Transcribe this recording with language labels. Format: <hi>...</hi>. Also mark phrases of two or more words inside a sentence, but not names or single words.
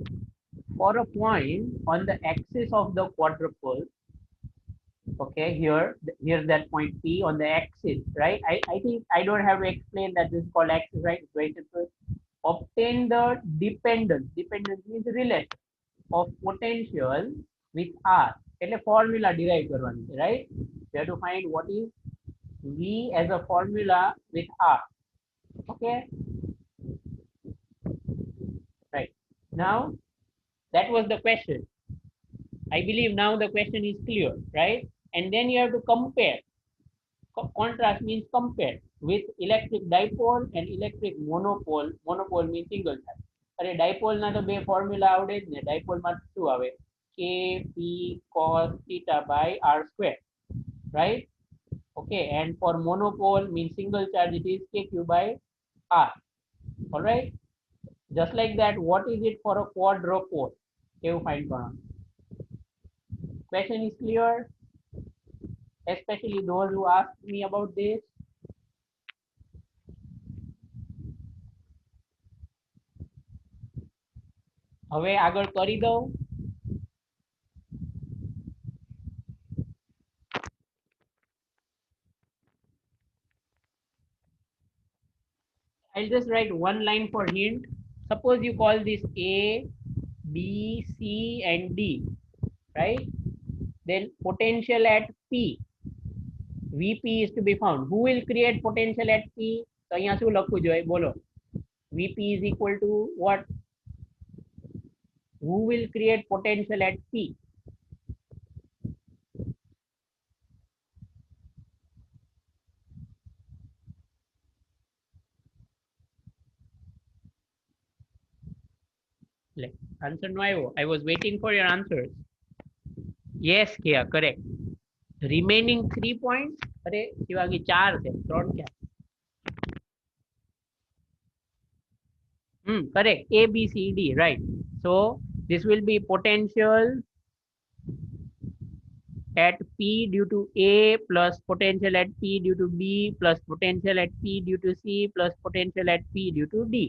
<en>For a point on the axis of the quadrupole, okay, here's that point P on the axis, right? I think I don't have to explain that this is called axis, right? It's very simple. Obtain the dependence. Dependence means relation of potential with R.</en> <gu>એટલે</gu> <en>formula derive</en> <gu>કરવાની છે,</gu> <en>right? We have to find what is V as a formula with R. Okay? Right. Now, that was the question. I believe now the question is clear, right? And then you have to compare. Contrast means compare with electric dipole and electric monopole. Monopole means single charge.</en> <gu>અરે ડાયપોલ ના તો બે ફોર્મ્યુલા આવડે જ ને. ડાયપોલ માં શું આવે?</gu> <en>K P cos theta by R square, right? Okay, and for monopole means single charge, it is KQ by R. All right? Just like that, what is it for a quadrupole? You find કરવાનું. Question is clear, especially those who ask me about this.</en> <gu>હવે આગળ કરી દઉં.</gu> <en>I'll just write one line for hint. Suppose you call this A, B, C, and D, right? Then potential at P, Vp is to be found. Who will create potential at P?</en> <gu>તો અહીંયા શું લખવું જોઈએ? બોલો.</gu> <en>Vp is equal to what? Who will create potential at P?</en> <gu>Answer no આવ્યો.</gu> <en>I was waiting for your answers. Yes, Kia, correct. Remaining 3 points.</en> <gu>અરે શિવાંગી 4 છે, 3 ક્યાં?</gu> <en>Correct. A, B, C, D, right. So this will be potential at P due to A plus potential at P due to B plus potential at P due to C plus potential at P due to D.</en>